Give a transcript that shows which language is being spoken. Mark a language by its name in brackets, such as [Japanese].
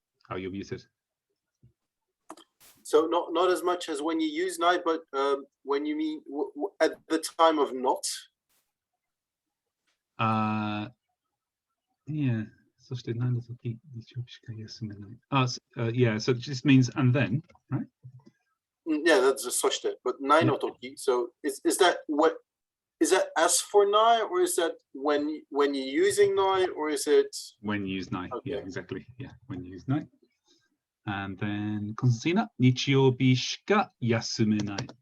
[English] Oh, you're muted. So not as much as when you use night, but when you mean at the time of not. Yeah. [Japanese] そしてないの時、日曜日しか休めない。 [English] Yeah. So it just means and then, right? Yeah, that's just soshite. But nai no toki. So is that what? Is that as for nai, or is that when you're using nai, or is it when you use nai? Okay. Yeah, exactly. Yeah, when you use nai. And then Konstantina, [Japanese] 日曜日しか休めない.